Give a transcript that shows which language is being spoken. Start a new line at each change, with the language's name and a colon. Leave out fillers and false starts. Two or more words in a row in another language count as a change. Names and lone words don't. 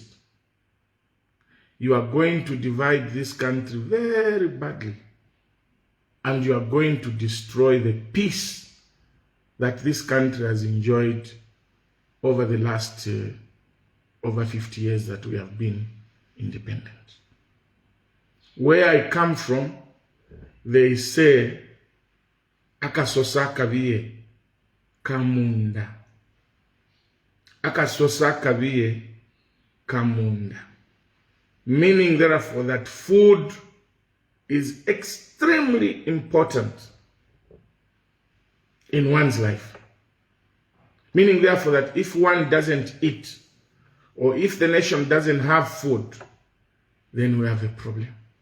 English: You are going to divide this country very badly, and you are going to destroy the peace that this country has enjoyed over the last over 50 years that we have been independent. Where I come from, they say,
Bemba: akasosa kaviye kamunda. Akasosa kaviye kamunda.
English: Meaning, therefore, that food is extremely important in one's life. Meaning, therefore, that if one doesn't eat, or if the nation doesn't have food, then we have a problem.